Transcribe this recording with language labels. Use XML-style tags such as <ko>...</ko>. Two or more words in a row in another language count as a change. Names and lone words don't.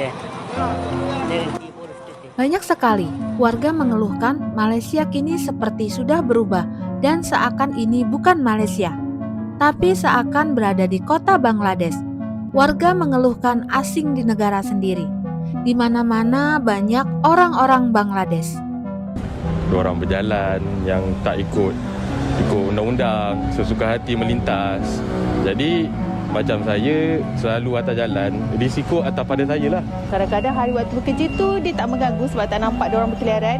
<bn>দেখেন কি পরিস্থিতি।</bn> <id>Banyak sekali warga mengeluhkan Malaysia kini seperti sudah berubah dan seakan ini bukan Malaysia, tapi seakan berada di kota Bangladesh. Warga mengeluhkan asing di negara sendiri. Di mana-mana banyak orang-orang Bangladesh.</id> <ms>Diorang berjalan yang tak ikut undang-undang, sesuka hati melintas. Jadi macam saya selalu atas jalan, risiko atas pada saya lah. Kadang-kadang hari waktu bekerja tu dia tak mengganggu sebab tak nampak diorang berkeliaran.</ms>